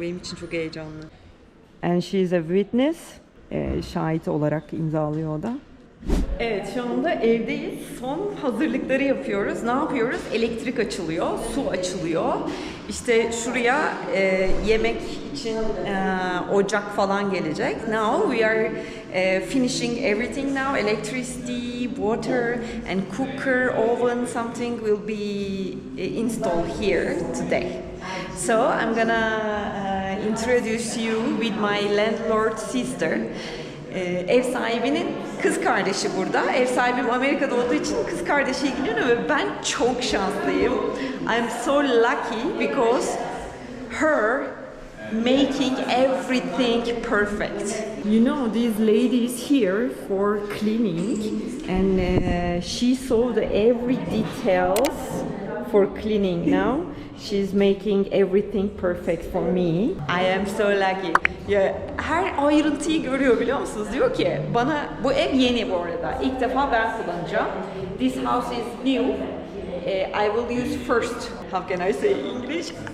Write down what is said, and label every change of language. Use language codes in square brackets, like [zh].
[tr] Benim için çok heyecanlı. [en] And she is a witness. [tr] Şahit olarak imzalıyor o da. Evet, şu anda evdeyiz. Son hazırlıkları yapıyoruz. Ne yapıyoruz? Elektrik açılıyor, su açılıyor. İşte şuraya yemek için ocak falan gelecek. [en] Now we are finishing everything now. Electricity, water and cooker, oven, something will be installed here today. So I'm gonna introduce you with my landlord sister. [tr] Ev sahibinin kız kardeşi burada. Ev sahibim Amerika'da olduğu için kız kardeşi ilgileniyor ve ben çok şanslıyım. [en] I'm so lucky because her making everything perfect. You know, this lady is here for cleaning and she saw the every details for cleaning now. She's making everything perfect for me. I am so lucky. [tr] Ya, her ayrıntıyı görüyor, biliyor musunuz? Diyor ki bana, bu ev yeni bu arada. İlk defa ben kullanacağım. [en] This house is new. I will use first. How can I say English?